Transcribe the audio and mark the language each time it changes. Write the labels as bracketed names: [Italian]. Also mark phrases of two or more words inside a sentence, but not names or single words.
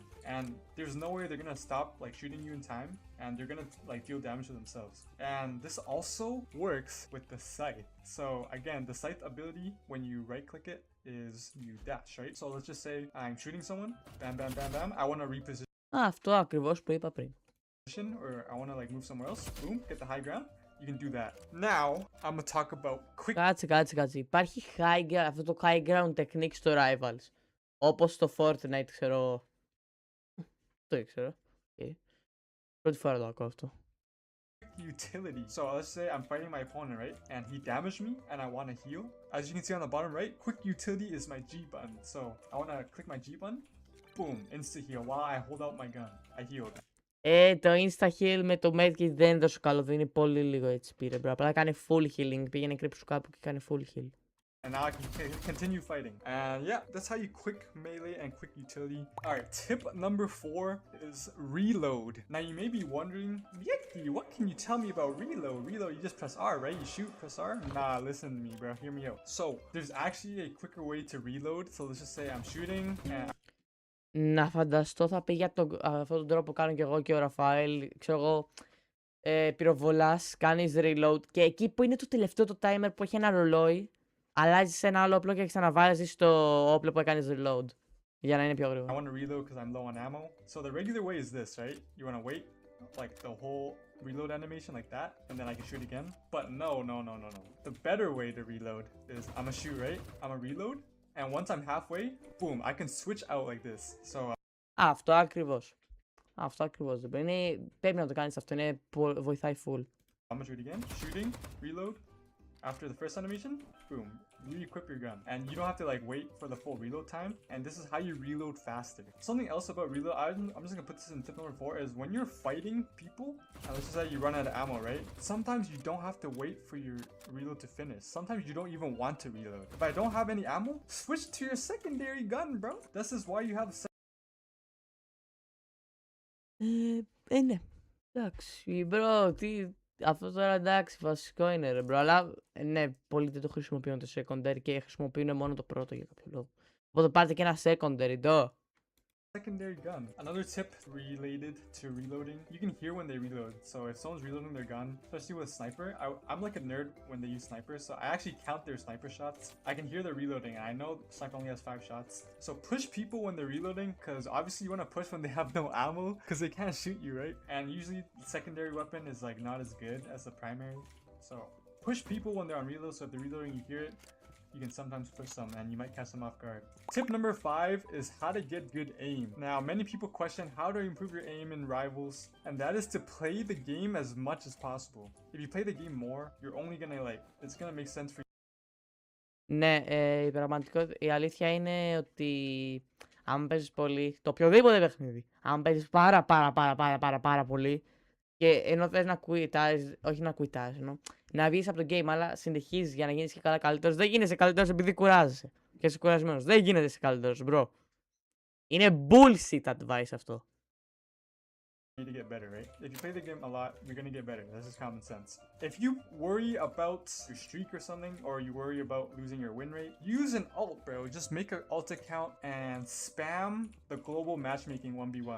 [English] And there's no way they're gonna stop shooting you in time, and they're gonna deal damage to themselves. And this also works with the scythe. So again, the scythe ability, when you right click it, is you dash, right? So let's just say I'm shooting someone, bam bam bam bam, I want to reposition [Greek] Αυτό ακριβώς που είπα πριν. [English] or I want to move somewhere else, boom, get the high ground. You can do that. Now, I'm gonna talk about quick. [Greek] Κάτσε. Υπάρχει αυτό το [English] high ground technique [Greek] στο Rivals. Όπως στο Fortnite, ξέρω. Το ήξερα. Okay. Πρώτη φορά το ακούω αυτό. [English] Utility. So let's say I'm fighting my opponent, right? And he damaged me and I want to heal. As you can see on the bottom right, quick utility is my G button. So I want to click my G button. Boom, insta heal while I hold out my gun. I healed. [Greek] Το [English] insta heal [Greek] με το medkit δεν είναι τόσο καλό, δίνει πολύ λίγο HP ρε bro. Απλά κάνει [English] full healing, [Greek] πήγαινε κρύψου κάπου και κάνει [English] full heal. And now I can continue fighting. And yeah, that's how you quick melee and quick utility. Alright, tip number 4 is reload. Now you may be wondering, Yekti, what can you tell me about reload? Reload, you just press R, right? You shoot, press R? Nah, listen to me, bro. Hear me out. So, there's actually a quicker way to reload. So let's just say I'm shooting and... [Greek] Να φανταστώ θα πει για αυτόν τον τρόπο που κάνω και εγώ και ο Ραφαέλ. Ξέρω εγώ, πυροβολάς, κάνεις reload και εκεί που είναι το τελευταίο το timer που έχει ένα ρολόι, αλλάζεις ένα άλλο όπλο και ξαναβάζεις το όπλο που έκανες reload. Για να είναι πιο [English] I [Greek] γρήγορα. [English] want to reload because I'm low on ammo. So the regular way is this, right? You want to wait like the whole reload animation like that, and then I can shoot again. But no. The better way to reload is I'm gonna shoot, right? I'm gonna reload, and once I'm halfway, boom, I can switch out like this. So [Greek] Αυτό ακριβώς. Αυτό ακριβώς. Πρέπει να το κάνεις αυτό, βοηθάει full. [English] I'm gonna shoot again. Shooting, reload. After the first animation, boom, re-equip your gun. And you don't have to like wait for the full reload time. And this is how you reload faster. Something else about reload, I'm just gonna put this in tip number 4, is when you're fighting people, and let's just say you run out of ammo, right? Sometimes you don't have to wait for your reload to finish. Sometimes you don't even want to reload. If I don't have any ammo, switch to your secondary gun, bro. This is why you have [Greek] Ναι. Εντάξει, bro, αυτό τώρα εντάξει, βασικό είναι ρε bro, αλλά ναι, πολλοί δεν το χρησιμοποιούν το secondary και χρησιμοποιούν μόνο το πρώτο για κάποιο λόγο. Οπότε πάρτε και ένα secondary, το. [English] secondary gun. Another tip related to reloading, you can hear when they reload. So if someone's reloading their gun, especially with a sniper, I'm like a nerd when they use snipers, so I actually count their sniper shots. I can hear they're reloading, and I know sniper only has 5 shots. So push people when they're reloading, because obviously you want to push when they have no ammo, because they can't shoot you, right? And usually the secondary weapon is like not as good as the primary. So push people when they're on reload, so if they're reloading you hear it, you can sometimes push them and you might catch them off guard. Tip number 5 is how to get good aim. Now, many people question how to improve your aim in Rivals, and that is to play the game as much as possible. If you play the game more, you're only gonna it's gonna make sense for you. [Greek] Ναι, η αλήθεια είναι ότι αν παίζεις πολύ, το οποιοδήποτε παιχνίδι, αν παίζεις πάρα πολύ και ενώ θες να κουιτάρεις, όχι να κουιτάρεις, να βγεις από το game, αλλά συνεχίζεις για να γίνεις και καλά καλύτερος, δεν γίνεσαι καλύτερος επειδή κουράζεσαι και είσαι κουρασμένος, δεν γίνεσαι καλύτερος, bro. Είναι [English] bullshit advice [Greek] αυτό. [English] To get better, right? If you play the game a lot, you're gonna get better. That's just common sense. If you worry about your streak or something, or you worry about losing your win rate, use an ult, bro. Just make an ult account and spam the global matchmaking 1v1.